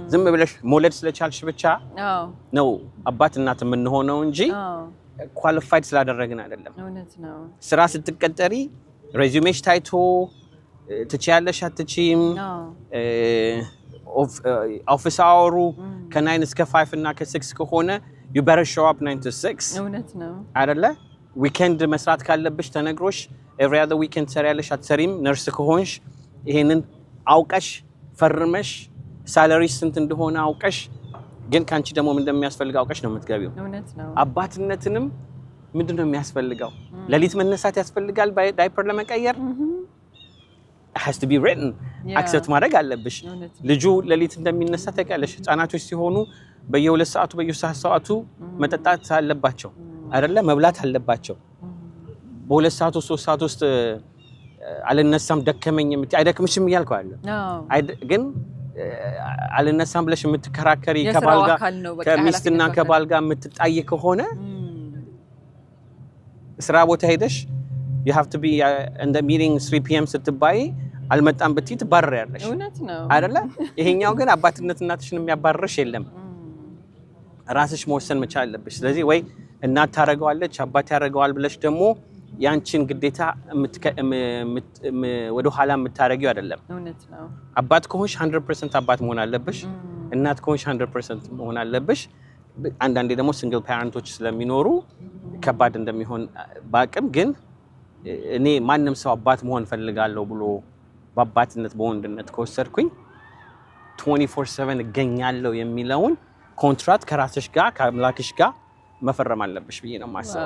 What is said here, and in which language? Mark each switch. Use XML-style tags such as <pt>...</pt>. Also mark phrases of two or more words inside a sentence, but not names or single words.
<am>ዝም ብለሽ መውለድ ስለቻልሽ ብቻ ነው አባት እናት የምንሆነው እንጂ ኳሊፋይድ ስላደረግን አይደለም። ስራ ስትቀጠሪ ሬዚዩሜሽ ታይቶ ትችያለሽ አትችይም፣</am> <en>office hours</en> <am>ከ9 እስከ 5 እና ከ6 ከሆነ</am> <en>you better show up 9 to 6</en> <am>አይደለ? ዊኬንድ መስራት ካለብሽ ተነግሮሽ</am> <en>every other weekend</en> <am>ትሰሪያለሽ አትሰሪም። ነርስ ከሆንሽ ይሄንን አውቀሽ ፈርመሽ ሳላሪ ስንት እንደሆነ አውቀሽ ግን ካንቺ ደግሞ ምን እንደሚያስፈልግ አውቀሽ ነው የምትገቢው። አባትነትንም ምንድነው የሚያስፈልገው? ለሊት መነሳት ያስፈልጋል ዳይፐር ለመቀየር</am> <en>has to be written</en> <am>አክሰፕት ማድረግ አለብሽ። ልጁ ለሊት እንደሚነሳ ታውቂያለሽ። ህፃናቶች ሲሆኑ በየ2 ሰዓቱ በየ3 ሰዓቱ መጠጣት አለባቸው አይደለ? መብላት አለባቸው። በ2 ሰዓት 3 ሰዓት ውስጥ አልነሳም ደከመኝ አይደክምሽም እያልኩ አለ ግን አልነሳም ብለሽ የምትከራከሪ ከባል ጋር ከሚስትና ከባል ጋር የምትጣይ ከሆነ ስራ ቦታ ሄደሽ</am> <en>you have to be in the meeting 3 p.m.</en> <am>ስትባይ አልመጣም ብትይ ትባረሪያለሽ አይደለ? ይሄኛው ግን አባትነት እናትሽን የሚያባርርሽ የለም። ራስሽ መወሰን መቻል አለብሽ። ስለዚህ ወይ እናት ታረጋዋለች አባት ያረጋዋል ብለሽ ደግሞ ያንቺን ግዴታ ወደ ኋላ የምታረጊው አይደለም። አባት ከሆንሽ 100% አባት መሆን አለብሽ። እናት ከሆንሽ 100% መሆን አለብሽ። አንዳንዴ ደግሞ</am> <en>single parents</en> <am>ስለሚኖሩ ከባድ እንደሚሆን ባቅም ግን እኔ ማንንም ሰው አባት መሆን ፈልጋለሁ ብሎ በአባትነት በወንድነት ከወሰድኩኝ 24/7 እገኛለሁ የሚለውን ኮንትራክት ከራስሽ ጋር ከአምላክሽ ጋር መፈረም አለብሽ ብዬ ነው የማስበው።</am>